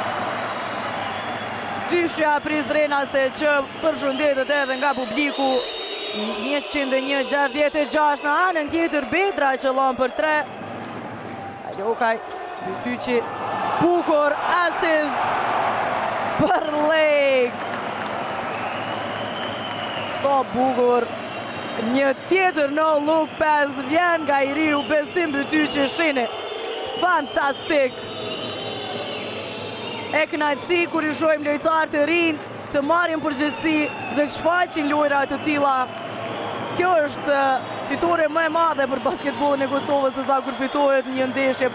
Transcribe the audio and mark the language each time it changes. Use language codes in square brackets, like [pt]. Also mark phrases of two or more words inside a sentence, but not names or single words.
[sq] Dyshja Prizrenase që përshëndetet edhe nga publiku. 101-66 në anën tjetër, Bedra që lon për 3. Palukaj, Bytyqi, bukur, asist për leg. So bukur. Një tjetër [en] no look pass [sq] vjen nga i riu Besim Bytyqi shini. Fantastik. E kënaqësi kur i shohim lojtarë të rinj të marrin përgjegjësi dhe shfaqin lojra të tilla. Kjo është fitore më e madhe për basketbollin e Kosovës se sa kur fitohet një ndeshje.